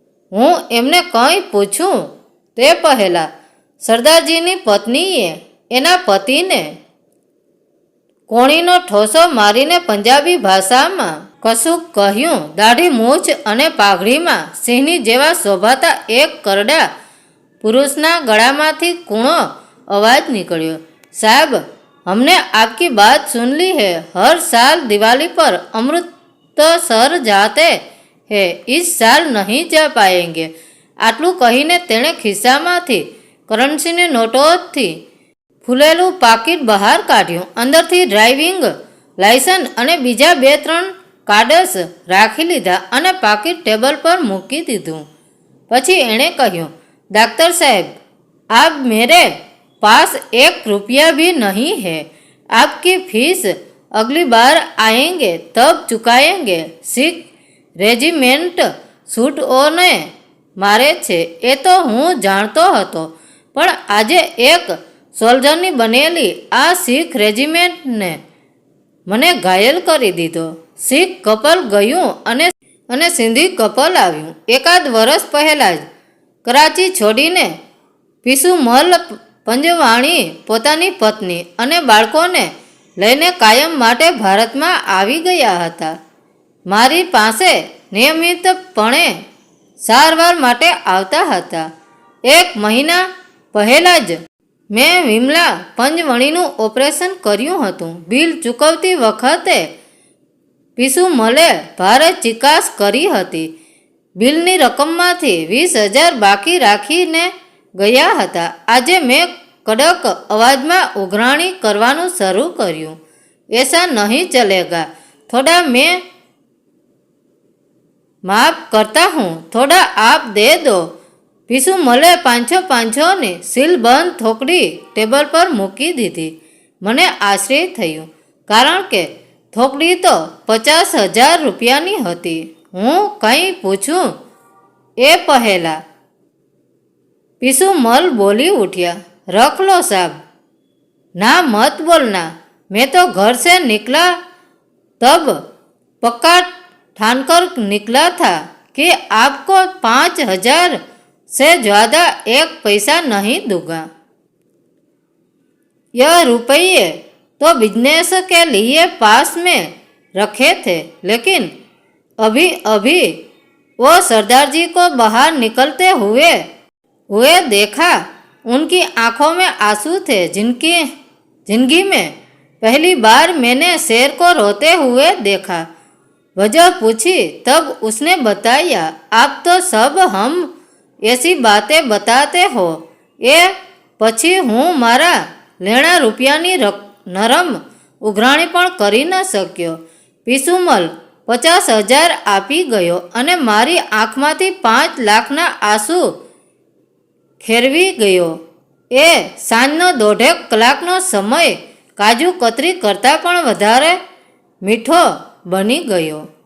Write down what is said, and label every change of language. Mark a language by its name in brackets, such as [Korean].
[Gujarati] હું એમને કંઈ પૂછું તે પહેલાં સરદારજીની પત્નીએ એના પતિને કોણીનો ઠોસો મારીને પંજાબી ભાષામાં કશુંક કહ્યું. દાઢી મૂછ અને પાઘડીમાં સિંહની જેવા શોભાતા એક કરડા પુરુષના ગળામાંથી કૂણો અવાજ નીકળ્યો, સાહેબ, [Hindi] हमने आपकी बात सुन ली है. हर साल दिवाली पर अमृतसर जाते हैं, इस साल नहीं जा पाएंगे. [Gujarati] આટલું કહીને તેણે ખિસ્સામાંથી કરન્સીની નોટોથી ફૂલેલું પાકીટ બહાર કાઢ્યું. અંદરથી ડ્રાઇવિંગ લાયસન્સ અને બીજા 2-3 કાર્ડ્સ રાખી લીધા અને પાકીટ ટેબલ પર મૂકી દીધું. પછી એણે કહ્યું, [Hindi] डॉक्टर साहब, आप मेरे पास 1 रुपया भी नहीं है. आपकी फीस अगली बार आएंगे तब चुकाएंगे. [Gujarati] सिख रेजिमेंट છૂટોને મારે છે એ તો હું જાણતો હતો, પણ આજે એક સોલ્જરની બનેલી આ શીખ રેજિમેન્ટને મને ઘાયલ કરી દીધો. શીખ કપલ ગયું અને સિંધી કપલ આવ્યું. એકાદ વર્ષ પહેલાં જ કરાચી છોડીને પીસુમલ પંજવાણી પોતાની પત્ની અને બાળકોને લઈને કાયમ માટે ભારતમાં આવી ગયા હતા. મારી પાસે નિયમિતપણે સારવાર માટે આવતા હતા. 1 મહિના પહેલાં જ મેં વિમલા પંજવણીનું ઓપરેશન કર્યું હતું. બિલ ચૂકવતી વખતે પીસુમલે ભારે ચીકાશ કરી હતી. બિલની રકમમાંથી 20,000 બાકી રાખીને ગયા હતા. આજે મેં કડક અવાજમાં ઉઘરાણી કરવાનું શરૂ કર્યું. [Hindi] એસા નહીં ચલેગા. થોડા મેં माफ करता हूँ, थोड़ा आप दे दो. [Gujarati] પીસુમલે 500-500ની સીલબંધ થોકડી ટેબલ પર મૂકી દીધી. મને આશ્ચર્ય થયું, કારણ કે થોકડી તો 50,000 રૂપિયાની હતી. હું કંઈ પૂછું એ પહેલાં પીસુમલ બોલી ઉઠ્યા, [Hindi] રખ લો સાहब. ना मत बोलना, मैं तो घर से निकला तब पक्का ठान कर निकला था कि आपको 5,000 से ज़्यादा 1 पैसा नहीं दूंगा. यह रुपये तो बिजनेस के लिए पास में रखे थे, लेकिन अभी अभी वो सरदार जी को बाहर निकलते हुए देखा। उनकी आंखों में आंसू थे। जिंदगी में पहली बार मैंने शेर को रोते हुए देखा। वजह पूछी तब उसने बताया, आप तो सब हम ऐसी बातें बताते हो, [Gujarati] એ પછી હું મારા લેણા રૂપિયાની નરમ ઉઘરાણી પણ કરી ન શક્યો. પીસુમલ 50,000 આપી ગયો અને મારી આંખમાંથી 5 લાખના આંસુ ખેરવી ગયો. એ સાંજનો 1.5 કલાકનો સમય કાજુ કતરી કરતાં પણ વધારે મીઠો બની ગયો.